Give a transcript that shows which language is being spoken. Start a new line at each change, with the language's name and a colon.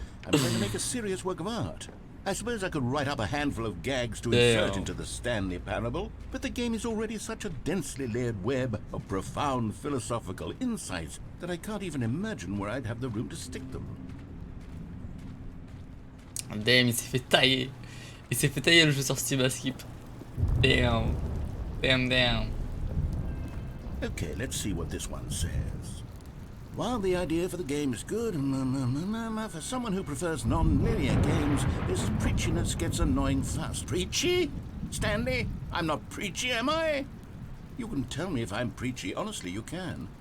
English: I'm trying to make a serious work of art. I suppose I could write up a handful of gags to insert into the Stanley Parable, but the game is already such a densely layered web of profound philosophical insights that I can't even imagine where I'd have the room to stick them.
French: Damn, il s'est fait tailler. Il s'est fait tailler le jeu sur Steam à skip.
English: Damn. Damn, damn. Okay, let's see what this one says. While the idea for the game is good, for someone who prefers non-linear games, this preachiness gets annoying fast. Preachy? Stanley? I'm not preachy, am I? You can tell me if I'm preachy. Honestly, you can.